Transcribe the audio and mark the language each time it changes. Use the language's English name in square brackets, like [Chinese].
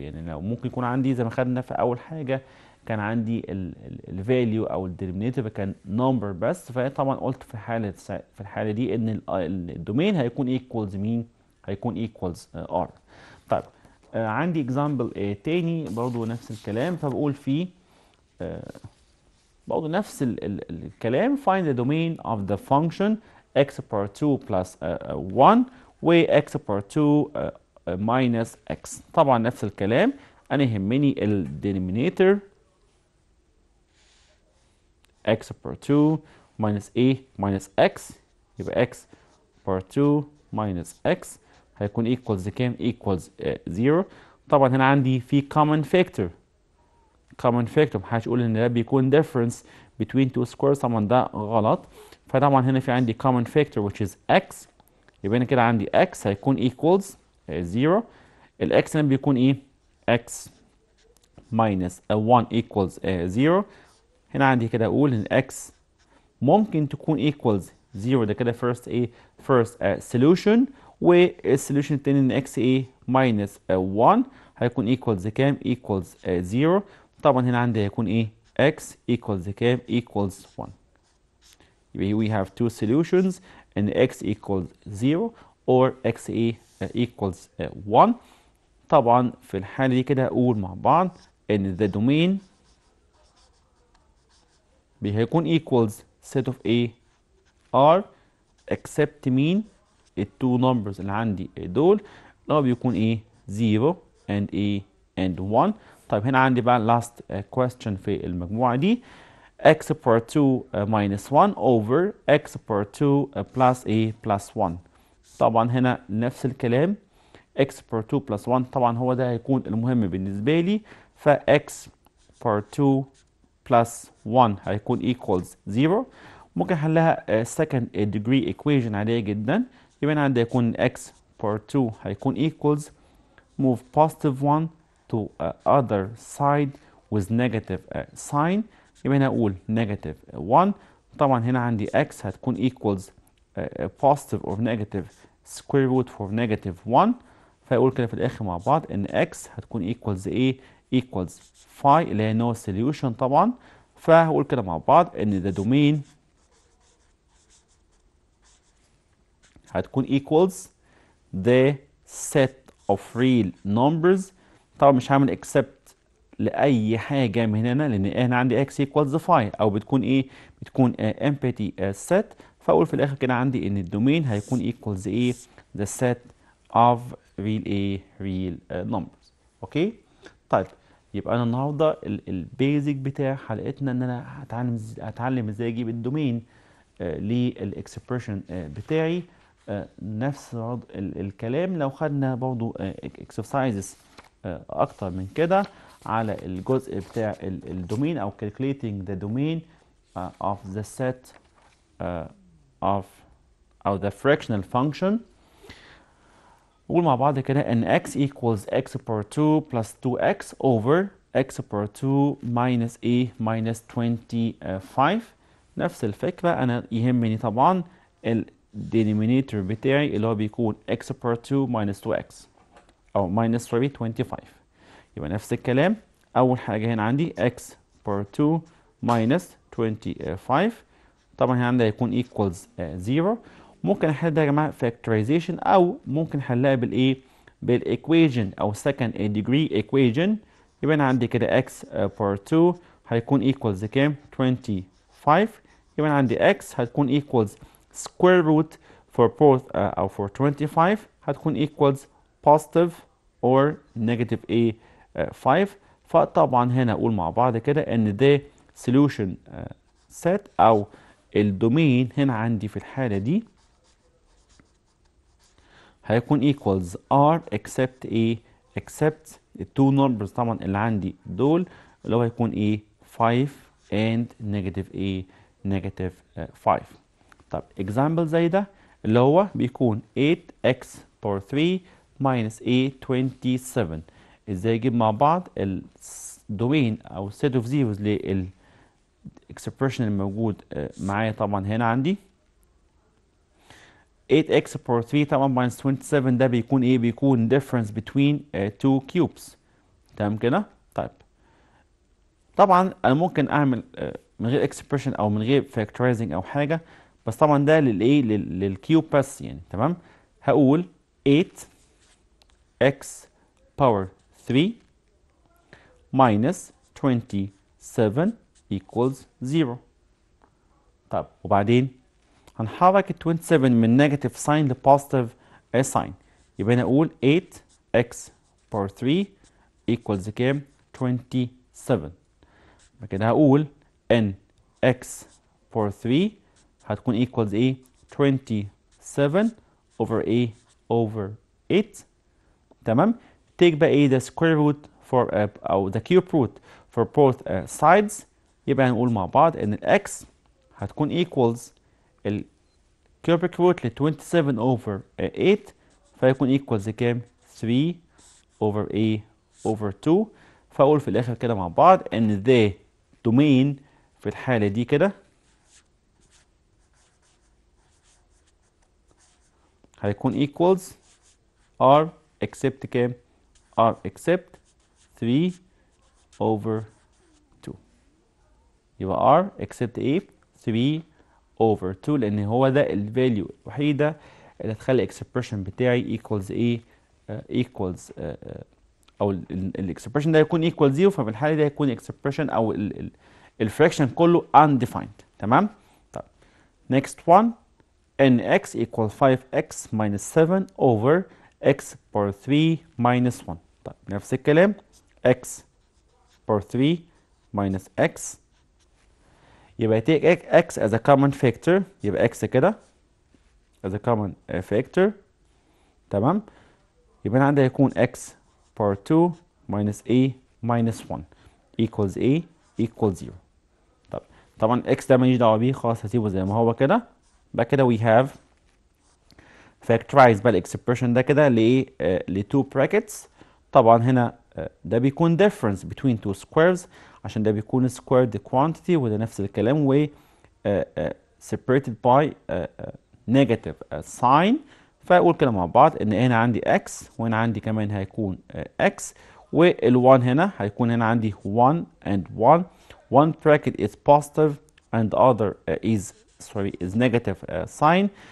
[Arabic] يعني لو ممكن يكون عندي زي ما خدنا في اول حاجة كان عندي الفاليو او الدينومينيتور كان نمبر بس، فطبعا قلت في الحالة دي ان الدومين هيكون equals مين؟ هيكون equals r. طيب عندي example تاني برضه نفس الكلام. فبقول فيه برضه نفس الكلام [English] find the domain of the function x power 2 plus 1 و x power 2 minus x. طبعا نفس الكلام، انا يهمني الدينومينيتور x power 2 minus a minus x، يبقى x power 2 minus x هيكون equals كام؟ equals 0. [Arabic] طبعا هنا عندي في common factor، محدش يقول ان ده بيكون [English] difference between two squares، [Arabic] طبعا ده غلط. فطبعا هنا في عندي [English] common factor which is x، [Arabic] يبقى انا كده عندي x هيكون equals 0. [English] الاكس هنا بيكون ايه؟ x minus 1 equals 0. [Arabic] هنا عندي كده اقول ان x ممكن تكون equals 0، ده كده first ايه؟ first solution. والسوليوشن التاني ان x ايه؟ minus 1 هيكون equals كام؟ equals 0. طبعا هنا عندي هيكون ايه؟ x equals كام؟ equals 1. يبقى [English] we have two solutions ان x equals 0 or x ايه؟ equals 1. [Arabic] طبعا في الحالة دي كده هقول مع بعض ان the domain هيكون equals [English] set of a r except [Arabic] مين؟ التو numbers اللي عندي دول اللي هو بيكون ايه؟ 0 and a and 1. طيب هنا عندي بقى [English] last question [Arabic] في المجموعة دي [English] x power 2 minus 1 over x power 2 plus a plus 1. [Arabic] طبعا هنا نفس الكلام x power 2 plus 1، طبعا هو ده هيكون المهم بالنسبة لي، ف x power 2 plus 1 هيكون equals 0. ممكن احلها second degree equation عادية جدا. يبقى انا عندي هيكون [English] x power 2 هيكون equals move positive 1 to other side with negative sign. [Arabic] يبقى هنا اقول negative 1. طبعا هنا عندي [English] x هتكون equals positive or negative square root for negative 1. [Arabic] فيقول كده في الاخر مع بعض ان x هتكون equals ايه؟ equals phi اللي هي [English] no solution [Arabic] طبعا. فهقول كده مع بعض ان [English] the domain هتكون equals the set of real numbers. [Arabic] طبعا مش هعمل except لأي حاجة من هنا لأن أنا عندي x equals phi أو بتكون إيه؟ بتكون [English] empty set. [Arabic] فأقول في الآخر كده عندي إن الدومين هيكون equals إيه؟ [English] the set of real [Arabic] إيه؟ real numbers. أوكي؟ طيب يبقى أنا النهاردة البيزك بتاع حلقتنا إن أنا هتعلم إزاي أجيب الدومين للإكسبريشن بتاعي. نفس الكلام لو خدنا برضو exercises اكتر من كده على الجزء بتاع الدومين او [English] calculating the domain of the set of او the fractional function. نقول مع بعض كده ان x equals x power 2 plus 2x over x power 2 minus a minus 25. [Arabic] نفس الفكرة، انا يهمني طبعا denominator بتاعي اللي هو بيكون x power 2 minus 2x او minus 25. يبقى نفس الكلام، اول حاجة هنا عندي x power 2 minus 25. طبعا هنا عندي هيكون equals 0. ممكن احل ده يا جماعة factorization او ممكن احلها بالايه؟ بالايكويجن او [English] second degree equation. [Arabic] يبقى انا عندي كده x power 2 هيكون equals كام؟ 25. [English] يبقى انا عندي x هتكون equals square root for both أو for 25 هتكون equals positive or negative a 5. [Arabic] فطبعا هنا أقول مع بعض كده إن ده [English] solution set [Arabic] أو الدومين هنا عندي في الحالة دي هيكون equals r except a except التو numbers طبعا اللي عندي دول اللي هو هيكون ايه؟ 5 and negative a negative 5. [English] طب example زي ده اللي هو بيكون 8x power 3 minus a 27. [Arabic] ازاي اجيب مع بعض الدومين او set of zeros لل expression الموجود معايا؟ طبعا هنا عندي 8x power 3 طبعا minus 27 ده بيكون ايه؟ بيكون [English] difference between two cubes. [Arabic] تمام كده؟ طيب طبعا انا ممكن اعمل من غير expression او من غير factorizing او حاجه، بس طبعا ده للايه؟ للكيوب بس يعني. [English] تمام، هقول 8x power 3 minus 27 equals 0. [Arabic] طب وبعدين هنحرك ال 27 من نيجاتيف ساين لبوزيتيف ساين، يبقى انا اقول 8x باور 3 equals كام؟ 27. [English] يبقى كده هقول ان x باور 3 هتكون equals ايه؟ 27 over ايه؟ over 8. تمام؟ take [Arabic] بقى ايه [English] the square root for او the cube root for both sides. [Arabic] يبقى هنقول مع بعض ان [English] ال x هتكون equals ال cubic root ل 27 over 8، فيكون equals كام؟ 3 over a over 2. [Arabic] فاقول في الاخر كده مع بعض ان [English] the domain [Arabic] في الحالة دي كده هيكون equals r except كام؟ r except 3 over 2. يبقى r except ايه؟ 3 over 2، لان هو ده الفاليو الوحيده اللي هتخلي الاكسبريشن بتاعي equals ايه؟ [English] equals او الاكسبريشن [Arabic] ده يكون equal 0، ففي الحاله دي هيكون اكسبريشن او الفراكشن كله undefined. [English] تمام؟ طيب next one ان x equal 5x minus 7 over x power 3 minus 1. طيب نفس الكلام x power 3 minus x، يبقى take x as a common factor، يبقى x كده as a common factor. [Arabic] تمام؟ يبقى عندي هيكون [English] x power 2 minus a minus 1 equals a equals 0. [Arabic] طب طبعا x ده ماليش دعوه بيه خلاص، هسيبه زي ما هو كده. بقى كده [English] we have factorize [Arabic] بقى الاكسبريشن ده كده لايه؟ ل 2 brackets. طبعا هنا ده بيكون [English] difference between two squares [Arabic] عشان ده بيكون squared quantity، وده نفس الكلام و [English] separated by negative sign. [Arabic] فاقول كده مع بعض ان هنا عندي x وهنا عندي كمان هيكون x، وال1 هنا هيكون هنا عندي 1 and 1. [English] one bracket is positive and other is negative sign.